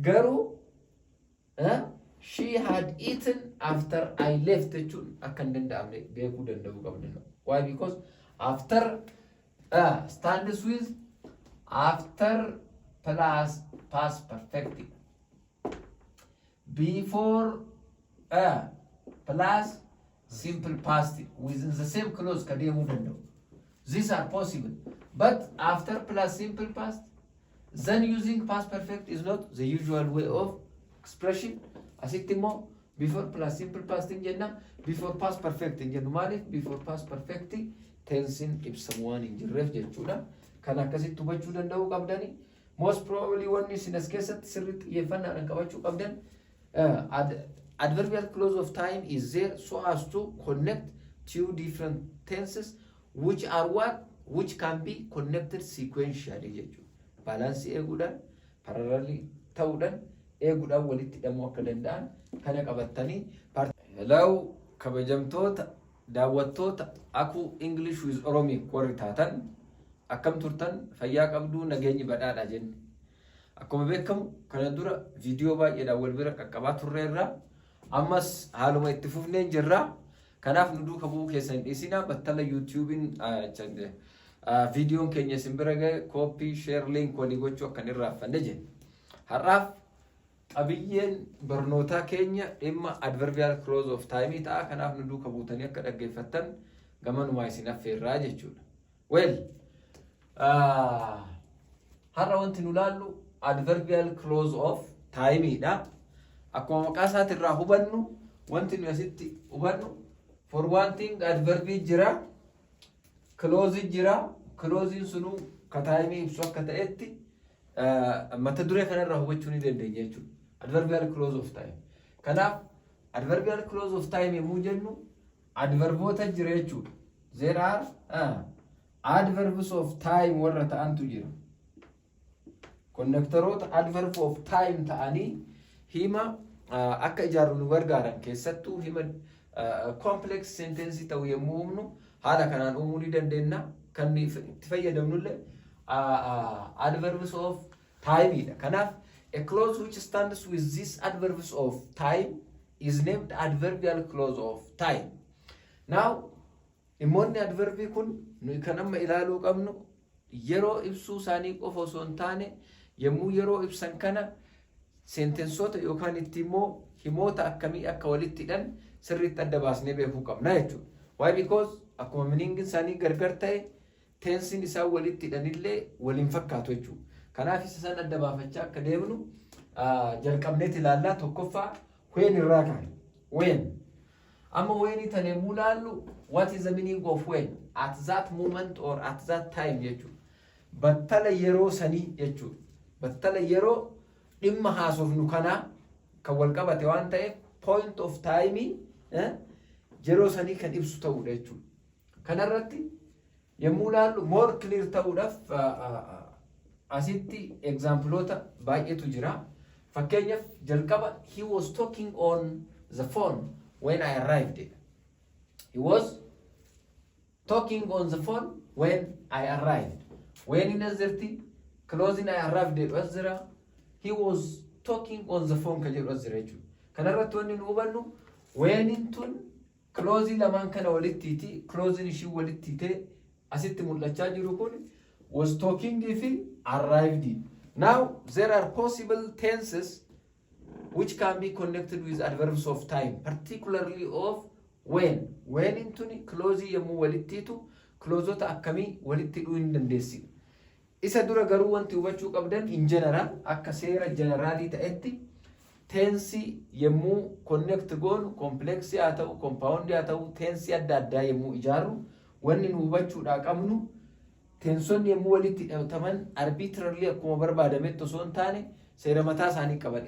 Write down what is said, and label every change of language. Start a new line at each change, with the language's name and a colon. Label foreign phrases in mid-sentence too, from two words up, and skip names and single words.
Oromo: garuu
English: she had eaten after I left
Oromo: jechuun akka hin danda'amne beekuu danda'uu qabna.
English: Why? Because after stands with after plus past perfect, before plus simple past within the same clause
Oromo: kademu danda'u.
English: These are possible, but after plus simple past, then using past perfect is not the usual way of expression.
Oromo: Asittimo
English: before plus simple past
Oromo: in jenna,
English: before past perfect
Oromo: in jennu maalif
English: before past perfect
Oromo: tensin ibsamuwaan hin jirreef jechuudha. Kan akkasitti hubachuu danda'uu qabdani.
English: Most probably one is in as
Oromo: keessatti sirriitti xiyyeeffannaadhaan qabachuu qabdan.
English: Adverbial clause of time is there so as to connect two different tenses which are which can be connected sequentially jechuudha.
Oromo: Balance eeguudhaan parallelly ta'uudhaan eeguudhaan walitti hidhamuu akka danda'an kana qabattanii. Hello kabajamtoota daawwattoota Akuu English with Oromic warri taatan akkam turtan fayyaa qabduu nageenyi badhaadha jenne. Akkuma beekamu kana dura viidiyoo baay'eedhaan wal bira qaqqabaa turreerra ammas haaluma itti fufnee jirra. Kanaaf nu duuka bu'uu keessan dhiisinaa battala YouTube'n viidiyoon keenya isin bira ga'e
English: copy share link
Oromo: walii gochuu akka hin irraanfanne jenne. Har'aaf qabiyyeen barnootaa keenya dhimma
English: adverbial clause of time
Oromo: ta'a. Kanaaf nu duuka buutanii akka dhaggeeffattan gamanumaa isin affeerraa jechuudha. Well, har'a wanti nu laallu
English: adverbial clause of time
Oromo: dha. Akkuma maqaa isaatirraa hubannu wanti nu asitti hubannu
English: for one thing
Oromo: adverbi jira, clause jira. Clause sunu ka time ibsu akka ta'etti mata duree kanarraa hubachuu ni dandeenya jechuudha.
English: Adverbial clause of time.
Oromo: Kanaaf
English: adverbial clause of time
Oromo: yemmuu jennu adverboota jira jechuudha.
English: There are adverbs of time
Oromo: warra ta'antu jira. Connectoroota
English: adverb of time
Oromo: ta'anii hima akka ijaarru nu gargaaran keessattuu hima
English: complex sentence
Oromo: ta'u yemmuu uumnu haala kanaan uumuu ni dandeenya. Kan itti fayyadamnullee
English: adverbs of time
Oromo: dha.
English: Kanaaf a clause which stands with these adverbs of time is named adverbial clause of time. Now,
Oromo: immoonni adverbii kun nuyi kan amma ilaaluu qabnu yeroo ibsuu isaanii qofa osoo hin taane yemmuu yeroo ibsan kana sentensoota yookaan itti immoo himoota akkamii akka walitti hidhan sirriitti adda baasnee beekuu qabna jechuudha.
English: Why? Because
Oromo: akkuma meaning isaanii gargar ta'e tensin isaan walitti hidhanillee waliin fakkaatu jechuudha. Kanaaf isa san adda baafachaa akka deemnu jalqabneet ilaallaa. Tokkoffaa when irraa kaane.
English: When. Amma when
Oromo: tan yemmuu laallu
English: what is the meaning of when? At that moment or at that time jechuudha.
Oromo: Battala yeroo sanii jechuudha. Battala yeroo dhimma haasofnu kanaa kan wal qabate waan ta'eef
English: point of time
Oromo: yeroo sanii kan ibsu ta'uudha jechuudha. Kanarratti yemmuu laallu
English: more clear
Oromo: ta'uudhaaf asitti exampleota baay'eetu jira. Fakkeenyaaf jalqaba
English: he was talking on the phone when I arrived. He was talking on the phone when I arrived. When in azirti closing I arrived was there. He was talking on the phone kaje was there.
Oromo: Kanarratti wanni nu hubannu when intun closing lamaan kana walitti closing ishii walitti ta'e asitti mul'achaa jiru kun
English: was talking
Oromo: fi arrived.
English: Now there are possible tenses which can be connected with adverbs of time, particularly of when.
Oromo: When intuni close yemmuu walitti tu closeota akkamii walitti hidhuu hin dandeessi. Isa dura garuu wanti hubachuu qabdan
English: in general
Oromo: akka seera generaalii ta'etti tensi yemmuu connect goonu complex haa ta'u compound haa ta'u tensi adda addaa yemmuu ijaaru wanni nu hubachuudhaa qabnu tensonni yemmuu walitti hidhataman arbitrarily akkuma barbaadametti osoo hin taane seera mataa isaanii qaban.